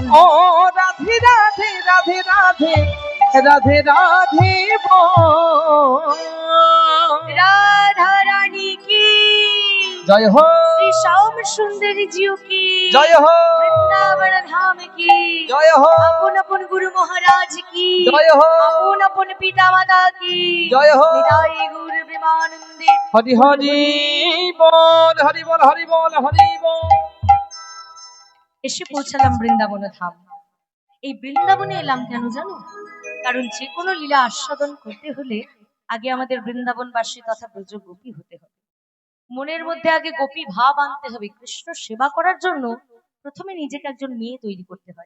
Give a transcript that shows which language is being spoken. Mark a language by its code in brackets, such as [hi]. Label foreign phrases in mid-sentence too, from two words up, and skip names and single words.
[hi] ओ राधे राधे राधे राधे राधे राधे बोल। राधा रानी की जय हो, श्री श्याम सुंदरी जी की जय हो, वृंदावन धाम की जय हो, अपन अपन गुरु महाराज की जय हो, अपन अपन पिता माता की जय हो। [bn] নিতাই গুরু প্রেমানন্দে। [hi] हरि हरि बोल, हरि बोल, हरि बोल, हरि बोल। [bn] এসে পৌঁছালাম বৃন্দাবন ধাম। এই বৃন্দাবনে এলাম কেন জানো? কারণ যে কোনো লীলা আস্বাদন করতে হলে আগে আমাদের বৃন্দাবনবাসী তথা ব্রজ গোপী হতে হবে। মনের মধ্যে আগে গোপী ভাব আনতে হবে। কৃষ্ণ সেবা করার জন্য প্রথমে নিজেকে একজন মেয়ে তৈরি করতে হয়।